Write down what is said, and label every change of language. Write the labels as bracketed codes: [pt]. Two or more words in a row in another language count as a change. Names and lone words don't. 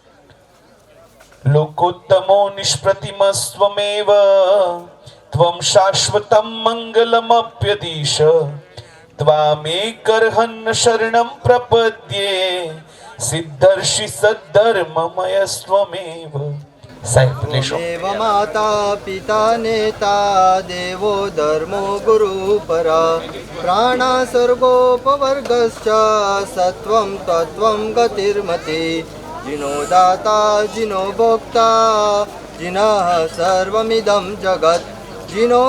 [sa] लोकोत्तमो निष्प्रतिम स्वमेव त्वम शाश्वतम मंगलमप्यदीश त्वामेकर्हन शरणम प्रपद्ये सिद्धर्षि सद्धर्ममय स्वमेव. [gu] સાહેબ લેશો. [sa] देव माता पिता नेता देवो धर्मो गुरु परा प्राणा सर्गोपवर्गश्च सत्वं तत्त्वं गतिर्मति जिनो दाता जिनो भोक्ता जिनः सर्वमिदं जगत् जिनो